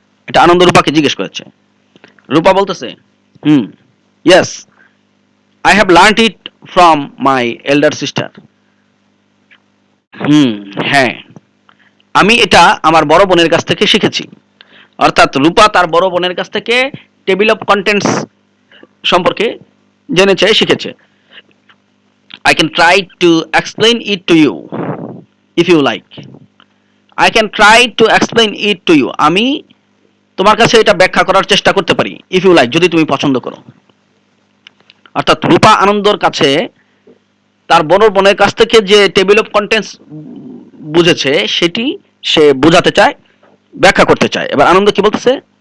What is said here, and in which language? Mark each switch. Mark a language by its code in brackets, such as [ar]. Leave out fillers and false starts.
[bn] এটা আনন্দ রূপাকে জিজ্ঞেস করেছে। রূপা বলতেছে, [en] Yes, I have learned it from my elder sister. [bn] হ্যাঁ, আমি এটা আমার বড় বোনের কাছ থেকে শিখেছি। অর্থাৎ রূপা তার বড় বোনের কাছ থেকে টেবিল অফ কন্টেন্টস সম্পর্কে জেনেছে, শিখেছে। [en] I can try to explain it to you if you like. I can try to explain it to you. [bn] আমি তোমার কাছে এটা ব্যাখ্যা করার চেষ্টা করতে পারি, [en] if you like, [bn] যদি তুমি পছন্দ করো। অর্থাৎ রূপা আনন্দর কাছে তার বড় বোনের কাছ থেকে যে টেবিল অফ কন্টেন্টস বুঝেছে সেটি সে বোঝাতে চায়, ব্যাখ্যা করতে চায়। এবার আনন্দ কি বলতেছে?